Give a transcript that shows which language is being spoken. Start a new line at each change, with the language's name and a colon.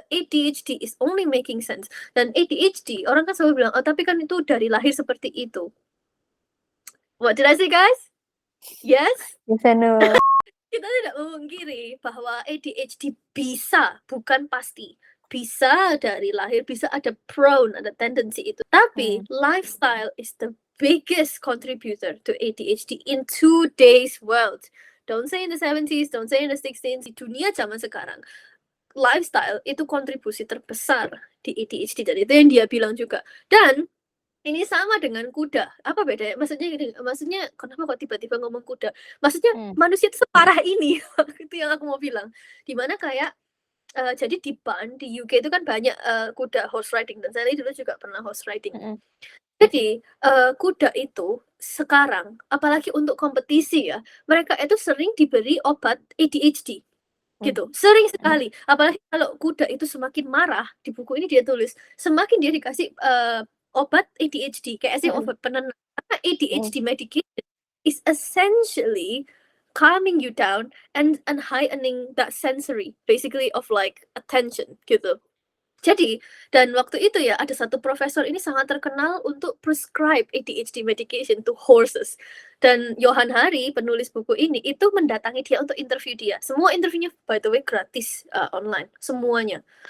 English: The ADHD is only making sense.
Indonesian: Dan ADHD orang kan selalu bilang, "Oh, tapi kan itu dari lahir seperti itu."
English: What did I say, guys? Yes?
Indonesian: Bisa no. Kita tidak memungkiri bahwa ADHD bisa, bukan pasti. Bisa dari lahir, bisa ada prone, ada tendency itu.
English: Tapi lifestyle is the biggest contributor to ADHD in today's world. Don't say in the 70s, don't say in the 60s.
Indonesian: Di dunia zaman sekarang, lifestyle itu kontribusi terbesar di ADHD. Dan itu yang dia bilang juga. Dan ini sama dengan kuda. Apa bedanya? Maksudnya kenapa kok tiba-tiba ngomong kuda? Maksudnya manusia itu separah ini. Itu yang aku mau bilang. Dimana kayak jadi di UK itu kan banyak kuda horse riding dan saya dulu juga pernah horse riding. Jadi kuda itu sekarang apalagi untuk kompetisi ya, mereka itu sering diberi obat ADHD gitu. Sering sekali. Apalagi kalau kuda itu semakin marah, di buku ini dia tulis, semakin dia dikasih obat ADHD kayak obat penenang.
English: Karena ADHD medication is essentially calming you down and heightening that sensory basically of like attention gitu.
Indonesian: Jadi, dan waktu itu ya ada satu profesor ini sangat terkenal untuk
English: prescribe ADHD medication to horses.
Indonesian: Dan Johan Hari, penulis buku ini, itu mendatangi dia untuk interview dia. Semua interviewnya
English: by the way
Indonesian: gratis online, semuanya.